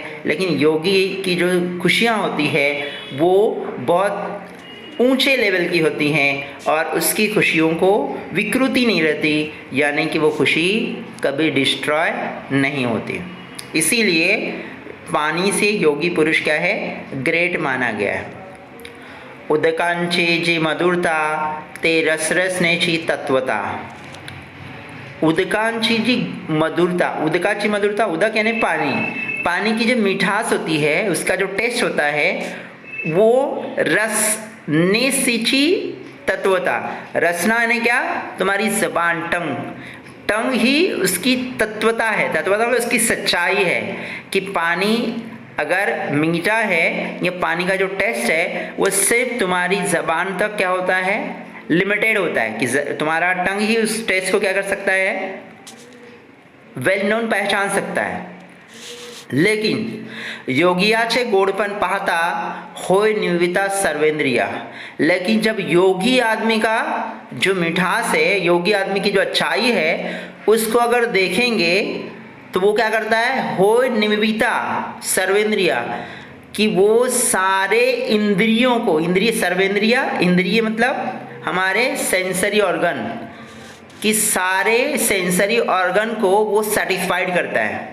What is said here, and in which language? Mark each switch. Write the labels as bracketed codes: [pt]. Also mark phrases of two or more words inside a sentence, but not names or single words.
[hi] लेकिन योगी की जो खुशियाँ होती है वो बहुत ऊंचे लेवल की होती हैं, और उसकी खुशियों को विकृति नहीं रहती, यानी कि वो खुशी कभी डिस्ट्रॉय नहीं होती। इसीलिए पानी से योगी पुरुष क्या है? ग्रेट माना गया है। [mr] उदकांची जी मधुरता ते रसरसनेची तत्वता। उदकांची जी मधुरता, उदकाची मधुरता, [hi] उदक यानी पानी, पानी की जो मिठास होती है, उसका जो टेस्ट होता है वो [mr] रसनेसीची तत्वता। [hi] रसना यानी क्या? तुम्हारी जबान, टंग, टंग ही उसकी तत्वता है। तत्वता मतलब उसकी सच्चाई है कि पानी अगर मीठा है, ये पानी का जो टेस्ट है वो सिर्फ तुम्हारी ज़बान तक क्या होता है? लिमिटेड होता है, कि तुम्हारा टंग ही उस टेस्ट को क्या कर सकता है? [en] well known, [hi] पहचान सकता है। [mr] लेकिन योगियाचे गोडपण पाहता होय निविता सर्वेंद्रिया। [hi] लेकिन जब योगी आदमी का जो मिठास है, योगी आदमी की जो अच्छाई है, उसको अगर देखेंगे तो वो क्या करता है, [mr] हो निमित्ता सर्वेंद्रिया, [hi] कि वो सारे इंद्रियों को, इंद्रिय सर्वेंद्रिया, इंद्रिय मतलब हमारे [en] sensory organ, [hi] कि सारे [en] sensory organ [hi] को वो सेटिस्फाइड करता है।